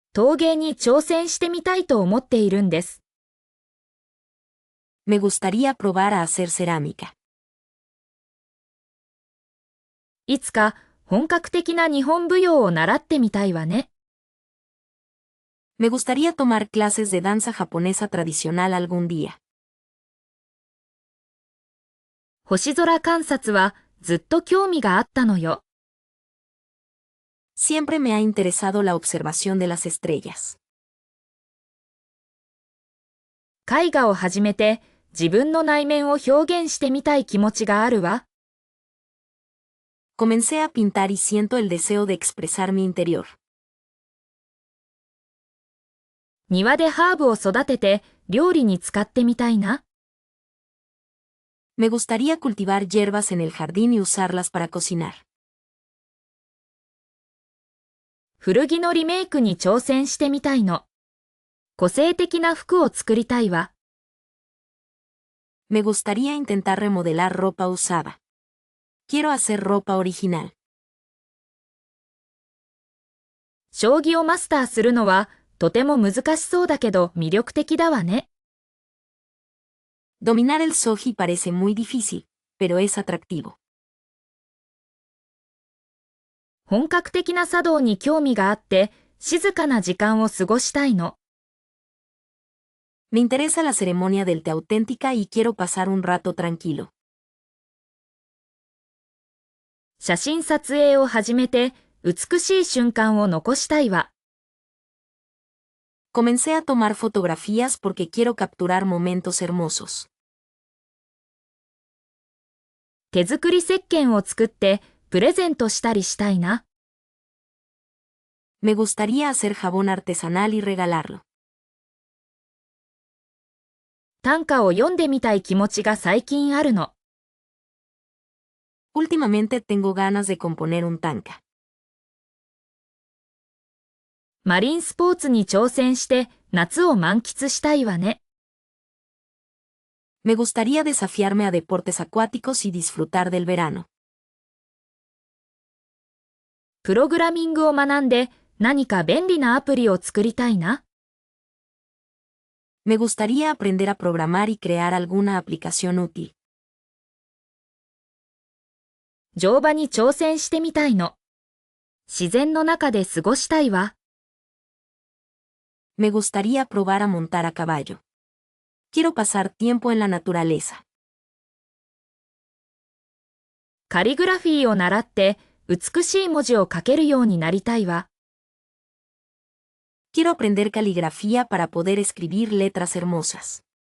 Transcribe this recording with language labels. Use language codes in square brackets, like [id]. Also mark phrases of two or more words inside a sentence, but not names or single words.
[ja] 陶芸に挑戦してみたいと思っているんです。 [es] Me gustaría probar a hacer cerámica. [ja] いつか本格的な日本舞踊を習ってみたいわね。 [es] Me gustaría tomar clases de danza japonesa tradicional algún día. [ja] 星空観察はずっと興味があったのよ。 [es] Siempre me ha interesado la observación de las estrellas. [ja] 絵画を始めて自分の内面を表現してみたい気持ちがあるわ。 [es] Comencé a pintar y siento el deseo de expresar mi interior. [ja] 庭でハーブを育てて料理に使ってみたいな。 [es] Me gustaría cultivar hierbas en el jardín y usarlas para cocinar. [ja] 古着のリメイクに挑戦してみたいの。個性的な服を作りたいわ。 [es] Me gustaría intentar remodelar ropa usada. Quiero hacer ropa original. [ja] 将棋をマスターするのはとても難しそうだけど魅力的だわね。 [es] Dominar el shogi parece muy difícil, pero es atractivo. [ja] 本格的な茶道に興味があって静かな時間を過ごしたいの。 [es] Me interesa la ceremonia del té auténtica y quiero pasar un rato tranquilo. [ja] 写真撮影を始めて美しい瞬間を残したいわ。 [es] Comencé a tomar fotografías porque quiero capturar momentos hermosos. [ja] 手作り石鹸を作ってプレゼントしたりしたいな。 [es] Me gustaría hacer jabón artesanal y regalarlo. [ja] 短歌を読んでみたい気持ちが最近あるの。 [es] Últimamente tengo ganas de componer un tanka. [ja] マリンスポーツに挑戦して夏を満喫したいわね。 [es] Me gustaría desafiarme a deportes acuáticos y disfrutar del verano. [ja] プログラミングを学んで何か便利なアプリを作りたいな。 [es] Me gustaría aprender a programar y crear alguna aplicación útil. [ja] 乗馬に挑戦してみたいの。自然の中で過ごしたいわ。 [es] Me gustaría probar a montar a caballo. Quiero pasar tiempo en la naturaleza. [ja] カリグラフィーを習って美しい文字を書けるようになりたいわ。 [es] Quiero aprender caligrafía para poder escribir letras hermosas.